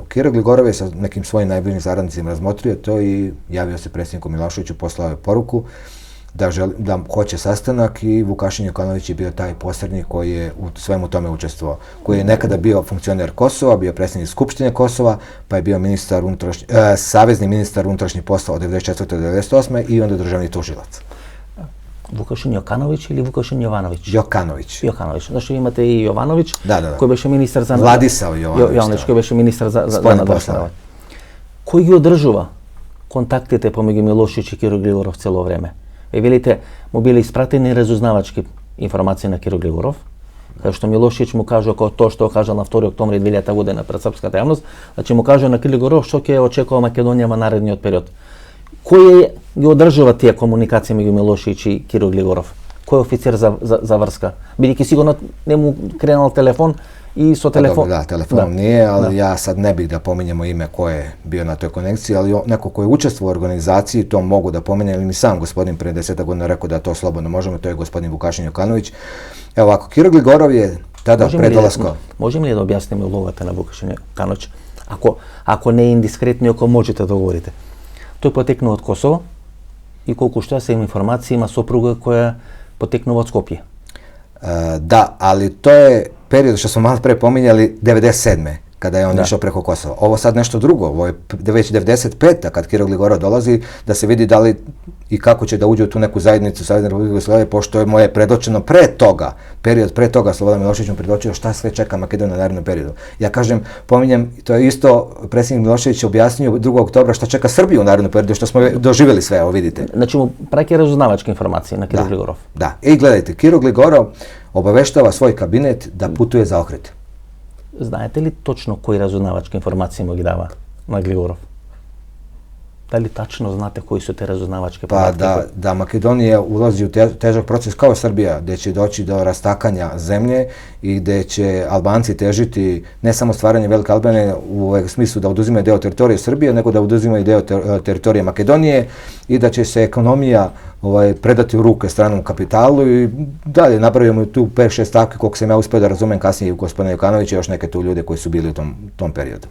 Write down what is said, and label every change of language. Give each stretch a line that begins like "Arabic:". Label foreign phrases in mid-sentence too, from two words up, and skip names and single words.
Serbian: Kiro Gligorov je sa nekim svojim najbližim saradnicima razmotrio to i javio se predsjedniku Miloševiću, poslao je poruku da hoće sastanak i Vukašin Jokanović je bio taj posrednik koji je u svemu tome učestvovao, koji je nekada bio funkcioner Kosova, bio predsjednik Skupštine Kosova, pa je bio savezni ministar unutrašnjih poslova od 1994. do 1998. i onda državni tužilac. Vukašin Jokanović ili Vukašin Jovanović? Jokanović. Jokanović. Znači imate i Jovanović, koji
Macedonian: беше министар за... Владислав Јовановиć. Кој беше министар за надворешни. Кој ги одржува контактите помеѓу Милошеvić и Киро Глигоров цело време? Ве велите, му били испратени разузнавачки информации на Киро Глигоров, кај што Милошеvić му кажа тоа што кажа на 2. октомври 2000 година пред српската јавност, значи му кажа на Киро Глигоров што ќе очекува Македонија во наредниот период. Кој ги одржува тие комуникации меѓу Милошеvić и Киро Глигоров? Кој офицер за врска? Бидејќи сигурно не му кренал телефон и со телефон.
Serbian: Da, telefonom nije, ali ja sad ne bih da pominjemo ime ko je bio na toj konekciji, ali neko ko je učestvovao u organizaciji, to mogu da pominjem, ili mi sam gospodin pre 10 godina rekao da to slobodno možemo, to je gospodin Vukašin Jokanović. Evo ovako, Kiro Gligorov je tada pre dolaska... Možemo li da objasnimo ulogата на Vukašin Jokanović? Ako ne indiskretni, ako možete da govorite.
Macedonian: Тој потекнува од Косово и колку што се има информации, има сопруга која потекнува од Скопје.
Serbian: Da, ali to je period što smo malo pre pominjali 97. kada je on išao preko Kosova. Ovo sad nešto drugo, ovo je već 95. kad Kiro Gligorov dolazi da se vidi da li i kako će da uđe u tu neku zajednicu Savezne Republike Jugoslavije, pošto je mu je predočeno pre toga, period pre toga, Slobodan Milošević mu predočio šta sve čeka Makedoniju na narednom periodu. Ja kažem, pominjem, to je isto predsjednik Milošević objasnio 2. oktobra šta čeka Srbiju u narednom periodu, što smo doživjeli sve, evo vidite. Znači mu praće razuznavačke informacije na Kiro Gligorov. Da, i gledajte, Kiro Gligorov obaveštava svoj kabinet da putuje za Ohrid.
Macedonian: Знаете ли точно кои разузнавачки информации му ги дава на Глигоров?
Serbian: Da li tačno znate koji su te razuznavačke Pa podatke? da Makedonija ulazi u težak proces kao Srbija, gdje će doći do rastakanja zemlje i gdje će Albanci težiti ne samo stvaranje Velike Albanije u smislu da oduzimaju deo teritorije Srbije, nego da oduzimaju deo teritorije Makedonije i da će se ekonomija predati u ruke stranom kapitalu i dalje napravimo tu 5-6 stavke koliko sam ja uspio da razumem kasnije gospodina Jokanovića i još neke tu ljude koji su bili u tom periodu.